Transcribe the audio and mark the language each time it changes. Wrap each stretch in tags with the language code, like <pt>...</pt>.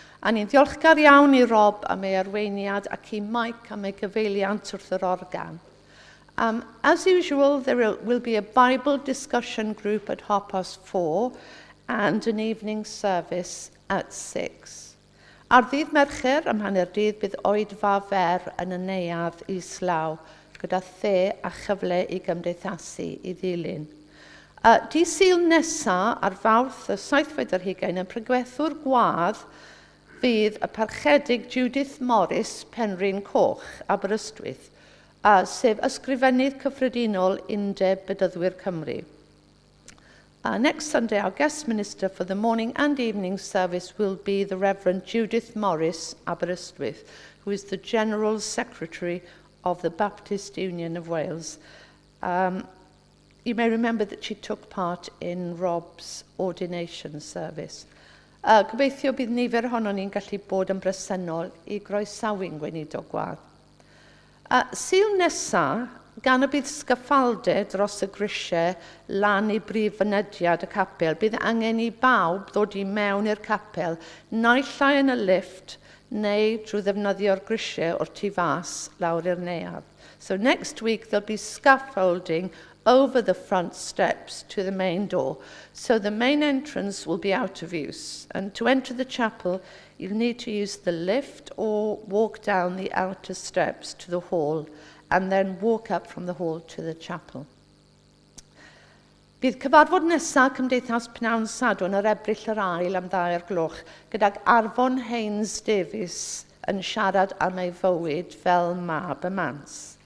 <cy>A ni'n ddiolchgar iawn i Rob am ei arweiniad ac i Mike am ei gyfeiliant wrth yr organ.</cy> <en>As usual, there will be a Bible discussion group at 4:30 and an evening service at 6.</en> <cy>Ar ddydd Mercher, ym hanner dydd, bydd oedfa fer yn y neuadd islaw, gyda the a chyfle i gymdeithasu i ddilyn. Dydd Sul nesaf ar Fawrth y 7 yn prygwethwr gwadd fydd y parchedig Judith Morris Penrhyn Coch, Aberystwyth, sef ysgrifennydd cyffredinol Undeb Bedyddwyr Cymru.</cy> <en>Next Sunday, our guest minister for the morning and evening service will be the Reverend Judith Morris Aberystwyth, who is the General Secretary of the Baptist Union of Wales. You may remember that she took part in Rob's ordination service.</en> <cy>Gobeithio bydd nifer ohonon ni'n gallu bod yn bresennol i groesawu'n gweinidog gwadd. Sul nesaf, gan y bydd sgaffaldau dros y grisiau lan i brif fynediad y capel, bydd angen i bawb ddod i mewn i'r capel, naill ai yn y lift neu drwy ddefnyddio'r grisiau o'r tu fas lawr i'r neuadd.</cy> <en>So next week there'll be scaffolding over the front steps to the main door. So the main entrance will be out of use. And to enter the chapel, you'll need to use the lift or walk down the outer steps to the hall and then walk up from the hall to the chapel.</en> <cy>Bydd cyfarfod nesaf Cymdeithas Pnawn Sadwrn yr Ebrill yr ail am 2:00 gydag Arfon Haynes Davies yn siarad am ei fywyd fel mab y Mans.</cy>